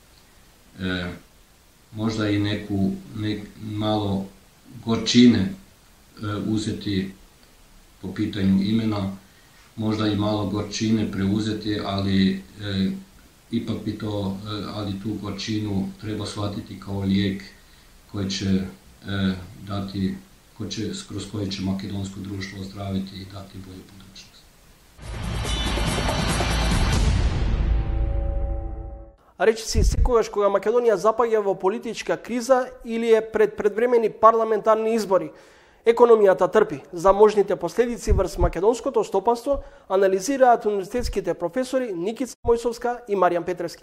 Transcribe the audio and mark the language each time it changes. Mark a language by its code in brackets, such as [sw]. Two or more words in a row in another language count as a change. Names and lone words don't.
[hr] možda i malo gorčine uzeti po pitanju imena, možda i malo gorčine preuzeti, ali ipak ali tu gorčinu treba shvatiti kao lijek koji će dati, kroz koji će makedonsko društvo ozdraviti i dati bolju budućnost. [mk] Речи си секогаш кога Македонија запаѓа во политичка криза или е пред предвремени парламентарни избори, економијата трпи. За можните последици врз македонското стопанство анализираат универзитетските професори Никица Мојсовска и Маријан Петревски.